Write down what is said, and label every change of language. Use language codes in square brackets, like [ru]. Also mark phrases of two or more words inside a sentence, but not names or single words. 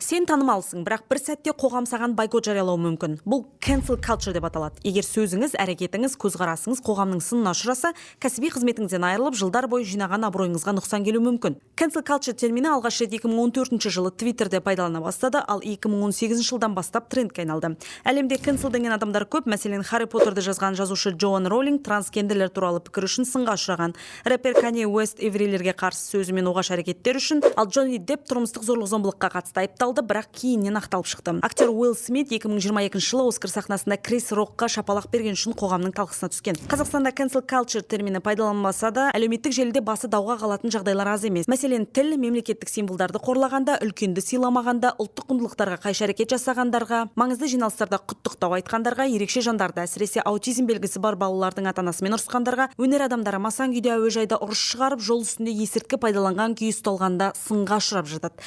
[kk] Сен танымалсың, бірақ бір сәтте қоғам саған бойкот жариялауы мүмкін. Бұл [en] cancel culture [kk] деп аталады. Егер сөзіңіз, әрекетіңіз, көзқарасыңыз қоғамның сынына ұшыраса, кәсіби қызметіңізден айырылып, жылдар бойы жинаған абыройыңызға нұқсан келуі мүмкін. [en] Cancel culture [kk] термині алғаш рет 2014 жылы Twitterде пайдалана бастады, ал 2018 жылдан бастап трендке айналды. Әлемде cancel деген адамдар көп, мәселен Харри Поттерді жазған жазушы Джоан Роулинг транскендерлер туралы пікір үшін сынға ұшыраған. Рэпер Канье Уэст еврейлерге қарсы сөзі мен оғаш әрекеттер үшін, ал Джонни Депп тұрмыстық зорлық-зомбылыққа қатысты айыпталды, бірақ кейіннен ақталып шықты. Актер Уилл Смит 2022 жылы Оскар сахнасында Крис Рокқа шапалақ берген үшін қоғамның талқысына түскен. Қазақстанда [en] cancel culture [kk] термині пайдаланылмаса да, әлеуметтік желіде басы дауға қалатын жағдайлар аз емес. Мәселен, тіл, мемлекеттік символдарды қорлағанда, үлкенді сыйламағанда, ұлттық құндылықтарға қайшы әрекет жасағандарға, маңызды жиналыстарда құттықтау айтқандарға, ерекше жандарды, әсіресе аутизм белгісі бар балалардың ата-анасымен ұрысқандарға, өнер адамдары масаң күйде әуежайда ұрыс шығарып, жол үстінде есірткі пайдаланған күйі ұсталғанда сынға ұшырап жатады.